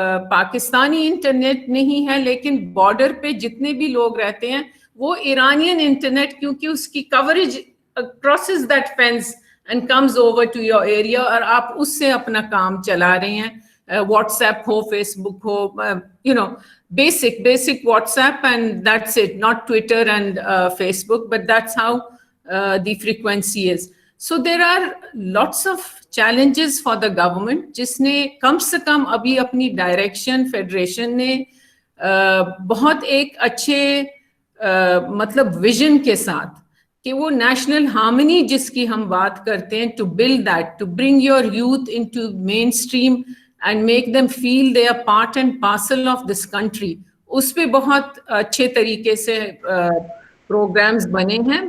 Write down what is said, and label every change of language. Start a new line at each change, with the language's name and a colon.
Urdu: Pakistani internet نہیں ہے لیکن بارڈر پہ جتنے بھی لوگ رہتے ہیں وہ ایرانین انٹرنیٹ, کیونکہ اس کی coverage
English: crosses that fence and comes over to your area,
Urdu: اور آپ اس سے اپنا کام چلا رہے ہیں. What's app ہو, face book ہو,
English: basic WhatsApp, and that's it, not Twitter and Facebook, but that's how the frequency is. So there are lots of challenges for the government,
Urdu: جس نے کم سے کم ابھی اپنی ڈائریکشن فیڈریشن نے بہت ایک اچھے مطلب ویژن کے ساتھ کہ وہ نیشنل ہارمنی جس کی ہم بات کرتے ہیں,
English: to build that, to bring your youth into mainstream and make them feel they are part and parcel of this country,
Urdu: اس پہ بہت اچھے طریقے سے پروگرامز بنے ہیں.